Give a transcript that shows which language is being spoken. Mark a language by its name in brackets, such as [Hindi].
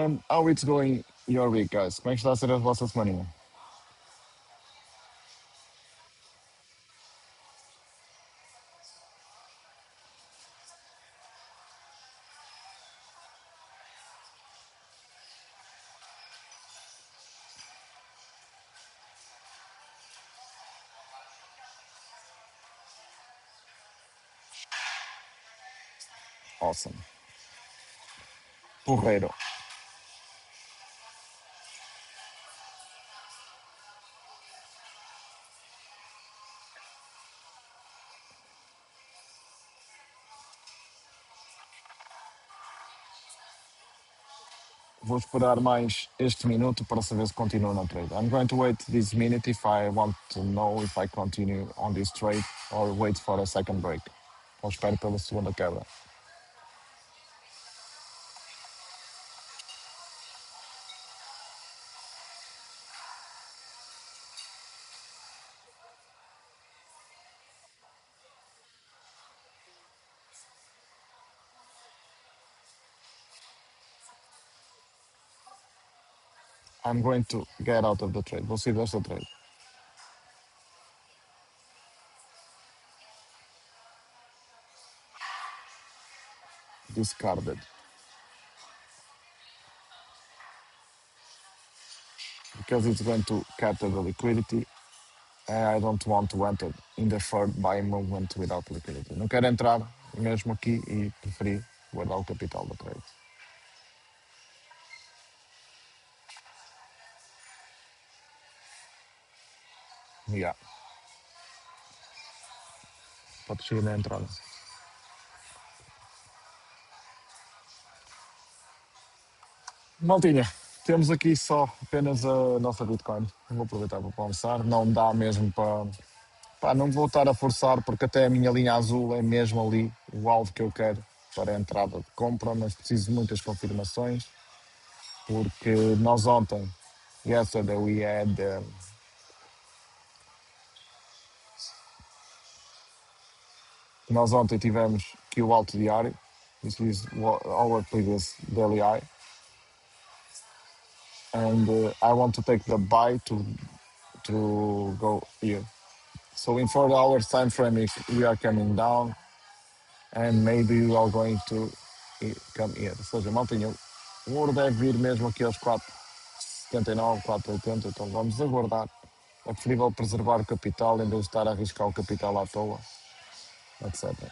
[English] How it's going your week, guys? [Portuguese] Como é que está a ser a vossa semana? [English] Awesome. [Portuguese] Porreiro. Vou esperar mais este minuto para saber se continuo na trade. [English] I'm going to wait this minute if I want to know if I continue on this trade or wait for a second break. [Portuguese] Ou espero pela segunda quebra. [English] I'm going to get out of the trade. [Portuguese] Vou sair desta trade. [English] Discarded. Because it's going to capture the liquidity. I don't want to enter in the third buy movement without liquidity. [Portuguese] Não quero entrar mesmo aqui e preferi guardar o capital da trade. [English] Yeah. [Portuguese] Pode seguir na entrada. Maltinha, temos aqui só apenas a nossa Bitcoin. Vou aproveitar para almoçar. Não dá mesmo para. Pá, não vou estar a forçar, porque até a minha linha azul é mesmo ali o alvo que eu quero para a entrada de compra, mas preciso de muitas confirmações, porque nós ontem, [English] yesterday, we had. [Portuguese] Nós ontem tivemos aqui o alto diário. [English] This is our previous daily high. And I want to take the buy to go here. So in 4 hours time frame, we are coming down, and maybe we are going to come here. [Portuguese] Ou seja, maltinha, o ouro deve vir mesmo aqui aos 4,79, 4,80, então vamos aguardar. É preferível preservar o capital em vez de estar a arriscar o capital à toa, etc.